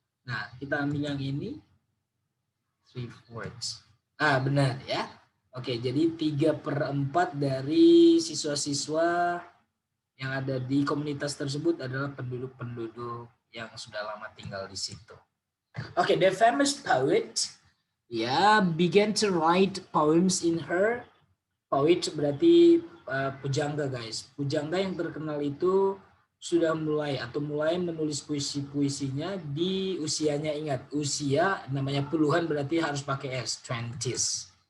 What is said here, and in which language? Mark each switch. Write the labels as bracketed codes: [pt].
[id] Nah, kita ambil yang ini. 3/4. Benar ya. Oke, jadi 3/4 dari siswa-siswa yang ada di komunitas tersebut adalah penduduk-penduduk yang sudah lama tinggal di situ. [en] Oke, the famous poet began to write poems in her. [id] Poet berarti pujangga guys. Pujangga yang terkenal itu sudah mulai menulis puisi-puisinya di usianya, ingat usia namanya puluhan berarti harus pakai S, 20s.